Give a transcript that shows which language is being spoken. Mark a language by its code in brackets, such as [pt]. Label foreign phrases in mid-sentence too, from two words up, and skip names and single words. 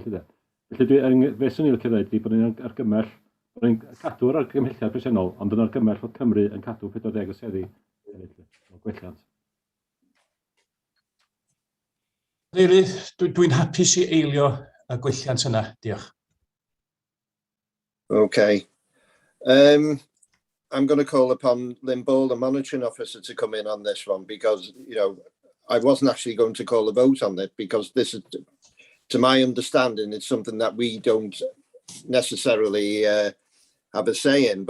[cy] Felly, fe swn i'n licio dweud bod ni'n argymell, bod ni'n cadw'r argymhelliad presennol, ond yn argymell bod Cymru yn cadw 40 o seddi o gwelliant. Dwi'n hapus I eilio y gwelliant yna. Diolch. [en] Okay. I'm going to call upon Lynn Ball, the monitoring officer, to come in on this one because, you know, I wasn't actually going to call a vote on it because this is, to my understanding, it's something that we don't necessarily have a say in.